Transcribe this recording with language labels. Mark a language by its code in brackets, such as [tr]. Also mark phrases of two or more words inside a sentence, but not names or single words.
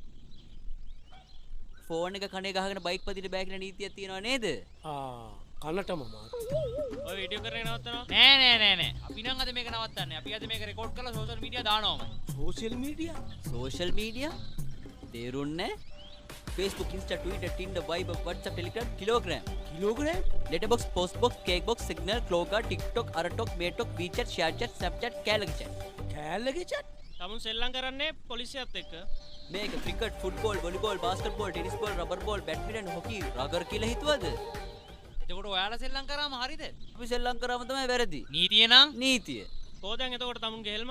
[si] ෆෝන් එක කනේ ගහගෙන බයික් පදින්න බෑ කියලා නීතියක් තියෙනව නේද? කනටම මාට්ටු. ඔය වීඩියෝ කරගෙන නවත්තනවා. නෑ. අපි නම් අද මේක නවත්තන්නේ. අපි අද මේක රෙකෝඩ් කරලා සෝෂල් මීඩියා දානවාමයි. සෝෂල් මීඩියා? තේරුන්නේ? Facebook, Insta, Twitter, Tinder, Viber, WhatsApp, Telegram, Kilogram. Letterbox, Postbox, Cakebox, Signal, Kloga, TikTok, Aratok, Metok, WeChat, ShareChat, Snapchat, කෑල්ලගේ චට්. තමුන් සෙල්ලම් කරන්නේ පොලිසියත් එක්ක. මේක ක්‍රිකට්, ෆුට්බෝල්, වොලිබෝල්, බාස්කට්බෝල්, ටෙනිස් බෝල්, රබර් බෝල්, බැඩ්මින්ටන්, හොකි, රගර් කියලා හිතුවද? එතකොට ඔයාලා සෙල්ලම් කරාම හරිද? අපි සෙල්ලම් කරාම තමයි වැරදි. නීතිය නම් නීතිය. කොහෙන්ද එතකොට තමුන්ගේ හෙල්මට්?